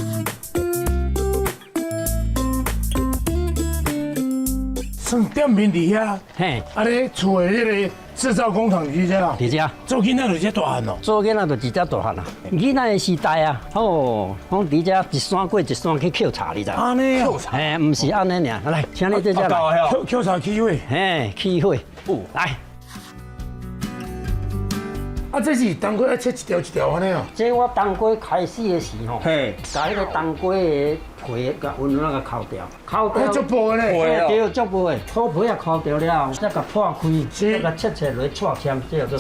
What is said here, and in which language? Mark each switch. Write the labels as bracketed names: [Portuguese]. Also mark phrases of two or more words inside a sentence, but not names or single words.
[Min Nan Chinese] 算店面伫遐，安尼厝的迄个制造工厂伫遮啦，伫遮做囡仔就遮大汉咯，做囡仔就直接大汉啦。囡仔的时代啊，哦，讲伫遮一山过一山去抾茶，你知？安尼啊？哎，唔是安尼尔，来，请你在遮来，抾茶起火，起火，来。啊，这是当归要切一条一条安尼哦。这我当归开始的时候，把迄个当归的皮甲温软甲抠掉，足薄的咧，对，足薄的，粗皮也抠掉了，再甲破开，再甲切落去串签，这叫做